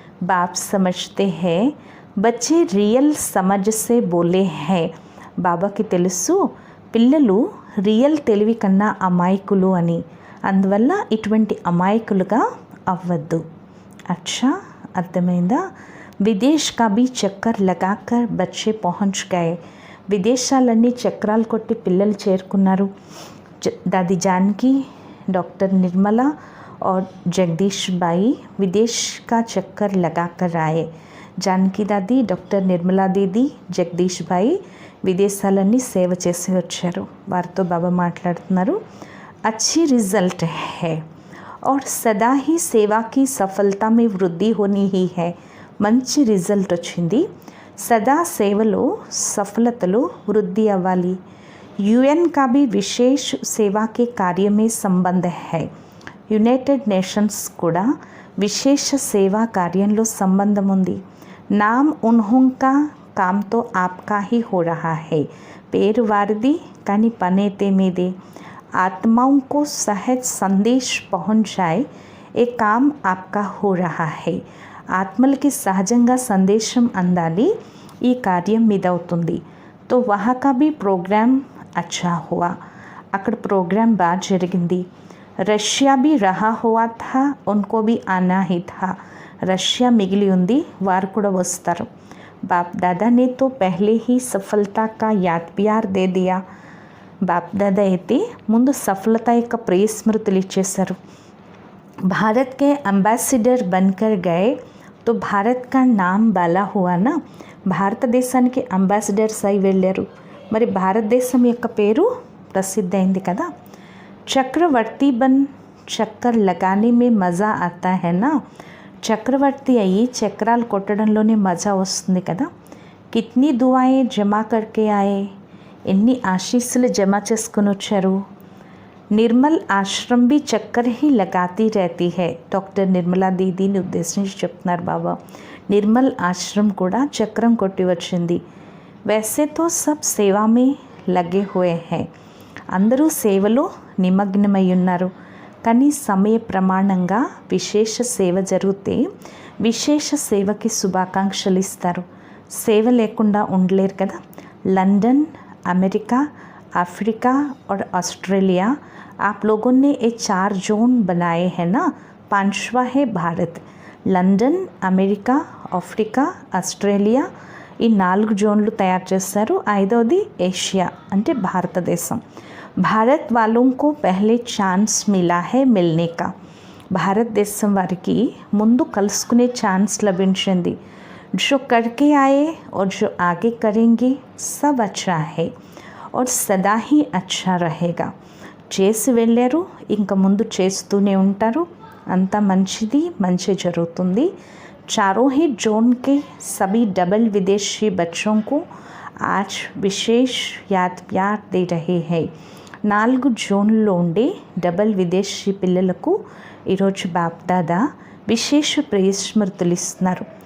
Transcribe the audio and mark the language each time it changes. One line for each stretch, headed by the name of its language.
Hindi: బాప్ సమజ్తే high బచ్చే real సమజ్ సే బోలే high,
Telugu: బాబాకి తెలుసు పిల్లలు రియల్ తెలివి కన్నా అమాయకులు అని, అందువల్ల ఇటువంటి అమాయకులుగా అవ్వద్దు।
Hindi: అచ్చా,
Telugu: అర్థమైందా?
Hindi: విదేశ్ కా భీ చక్కర్ లగాకర్ బచ్చే పహుంచ్ గయే,
Telugu: విదేశాలన్నీ చక్రాలు కొట్టి పిల్లలు చేరుకున్నారు।
Hindi: దాది జానకి, डॉक्टर निर्मला और जगदीश बाई विदेश का चक्कर लगाकर आए।
Telugu: जानकी दादी, డాక్టర్ నిర్మలా దీది, జగదీష్ బాయి విదేశాలన్నీ సేవ చేసి వచ్చారు। వారితో బాబా మాట్లాడుతున్నారు।
Hindi: अच्छी रिजल्ट है और सदा ही सेवा की सफलता में वृद्धि होनी ही है।
Telugu: మంచి రిజల్ట్ వచ్చింది, సదా సేవలో సఫలతలో వృద్ధి అవ్వాలి।
Hindi: यूएन का भी विशेष सेवा के कार्य में संबंध है।
Telugu: యునైటెడ్ నేషన్స్ కూడా విశేష సేవా కార్యంలో సంబంధం ఉంది।
Hindi: नाम उन्हों का काम तो आपका ही हो रहा है,
Telugu: పేరు వారిది కానీ పనైతే మీదే।
Hindi: आत्माओं को सहज संदेश पहुँच जाए, ये काम आपका हो रहा है।
Telugu: ఆత్మలకి సహజంగా సందేశం అందాలి, ఈ కార్యం మీదవుతుంది।
Hindi: तो वहाँ का भी प्रोग्राम अच्छा हुआ,
Telugu: అక్కడ ప్రోగ్రాం బాగా జరిగింది।
Hindi: రష్యా भी रहा हुआ था, उनको भी आना ही था।
Telugu: రష్యా మిగిలి ఉంది, వారు కూడా వస్తారు।
Hindi: బాప్ దాదా ने तो पहले ही सफलता का याद प्यार दे दिया।
Telugu: బాప్ దాదా అయితే ముందు సఫలత యొక్క ప్రియ స్మృతులు ఇచ్చేశారు।
Hindi: भारत के अंबेसिडर बनकर गए तो भारत का नाम बाला हुआ ना,
Telugu: భారతదేశానికి అంబాసిడర్స్ అయి వెళ్ళారు, మరి భారతదేశం యొక్క పేరు ప్రసిద్ధి అయింది కదా।
Hindi: చక్రవర్తి బన్ చక్కర్ లగానే మే మజా ఆతా హై నా,
Telugu: చక్రవర్తి అయ్యి చక్రాలు కొట్టడంలోనే మజా వస్తుంది కదా।
Hindi: కిత్నీ దుఆయే జమా కర్కే ఆయే,
Telugu: ఎన్ని ఆశీస్సులు జమ చేసుకుని వచ్చారు।
Hindi: నిర్మల్ ఆశ్రమ్ भी चक्कर ही लगाती रहती है.
Telugu: డాక్టర్ నిర్మలా దీదీని ఉద్దేశించి చెప్తున్నారు బాబా. నిర్మల్ ఆశ్రమ్ కూడా చక్రం కొట్టి వచ్చింది. वैसे तो सब सेवा में लगे हुए हैं. అందరూ సేవలో నిమగ్నమై ఉన్నారు. కానీ సమయ ప్రమాణంగా విశేష సేవ జరిగితే విశేష సేవకి శుభాకాంక్షలు ఇస్తారు. సేవ లేకుండా ఉండలేరు కదా.
Hindi: లండన్, అమెరికా, अफ्रीका और ऑस्ट्रेलिया आप लोगों ने ये 4 जोन बनाए हैं ना. 5वां है Bharat.
Telugu: London, America, Africa, Australia ఈ 4 జోన్లు తయారు చేస్తారు. 5వది ఏషియా అంటే భారతదేశం.
Hindi: భారత్ వాलों को पहले ఛాన్స్ మిలా है मिलने का.
Telugu: భారతదేశం వారికి ముందు కలుసుకునే ఛాన్స్ లభించింది.
Hindi: जो करके आए और जो आगे करेंगे सब अच्छा है और సదా ही अच्छा रहेगा.
Telugu: చేసి వెళ్ళారు, ఇంకా ముందు చేస్తూనే ఉంటారు. అంతా మంచి జరుగుతుంది.
Hindi: चारों ही जोन के सभी डबल विदेशी बच्चों को आज विशेष याद प्यार दे रहे हैं.
Telugu: 4 జోన్లలో ఉండే డబల్ విదేశీ పిల్లలకు ఈరోజు బాప్దాదా విశేష ప్రియస్మృతులు ఇస్తున్నారు.